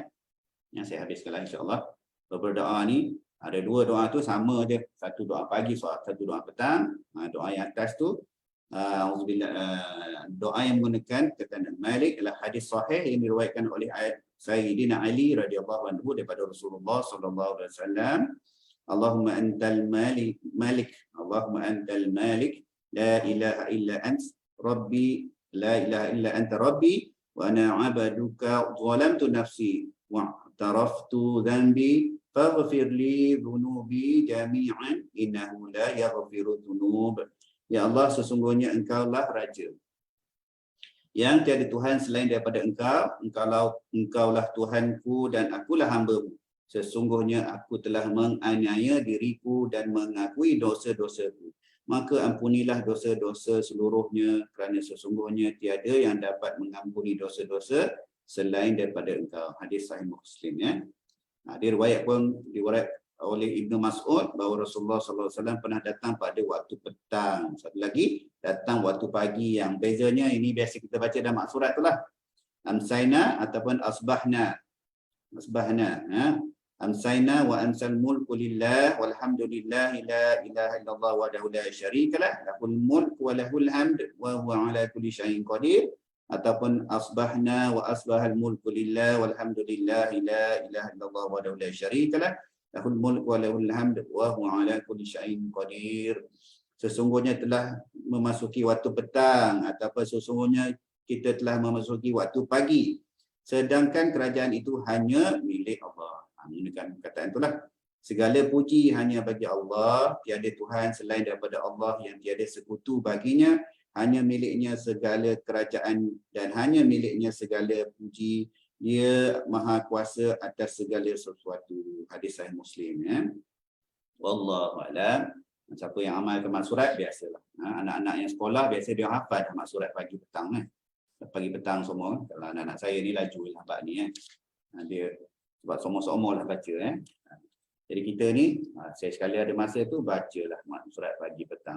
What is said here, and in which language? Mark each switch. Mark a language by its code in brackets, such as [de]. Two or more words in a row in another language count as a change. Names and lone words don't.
[ms] Saya habiskan lah [ar] إن شاء الله. [ms] Beberapa doa ni ada 2 doa tu sama je. Satu doa pagi, satu doa petang. Doa yang atas tu doa yang menggunakan perkataan Malik adalah hadis sahih yang diriwayatkan oleh Sayyidina Ali [ar] رضي الله عنه [ms] daripada Rasulullah [ar] صلى الله عليه وسلم. اللهم أنت الملك، اللهم أنت الملك، لا إله إلا أنت ربي، لا إله إلا أنت ربي وأنا عبدك ظلمت نفسي واعترفت ذنبي فاغفر لي ذنوبي جميعا إنه لا يغفر الذنوب. [ms] Ya Allah, sesungguhnya Engkaulah Raja yang tiada Tuhan selain daripada Engkau. Engkaulah Tuhanku dan akulah hamba-Mu. Sesungguhnya aku telah menganiaya diriku dan mengakui dosa-dosaku. Maka ampunilah dosa-dosa seluruhnya, kerana sesungguhnya tiada yang dapat mengampuni dosa-dosa selain daripada Engkau. Hadis Sahih Muslim ya. Diriwayat oleh Ibnu Mas'ud bahawa Rasulullah SAW pernah datang pada waktu petang. Satu lagi datang waktu pagi, yang bezanya ini biasa kita baca dalam surat itulah. Amsayna ataupun asbahna. [ar] أمسينا وأمسى الملك لله والحمد لله لا إله إلا الله وحده لا شريك له له الملك وله الحمد وهو على كل شيء قدير. Ataupun أصبحنا وأصبح الملك لله والحمد لله لا إله إلا الله وحده لا شريك له له الملك وله الحمد وهو على كل شيء قدير. [ms] Sesungguhnya telah memasuki waktu petang, ataupun sesungguhnya kita telah memasuki waktu pagi, sedangkan kerajaan itu hanya milik Allah. Menggunakan perkataan itulah. Segala puji hanya bagi Allah, tiada Tuhan selain daripada Allah yang tiada sekutu baginya. Hanya miliknya segala kerajaan dan hanya miliknya segala puji. Dia maha kuasa atas segala sesuatu. Hadis Sahih Muslim ya. [ar] والله أعلم. [ms] Siapa yang amalkan maksurat biasalah. Anak-anak yang sekolah biasa dia hafal dah maksurat pagi petang Pagi petang semua. Kalau anak-anak saya ni laju lah bab ni dia sebab somor-somor lah baca Jadi kita ni, saya sekali ada masa tu bacalah surat pagi petang.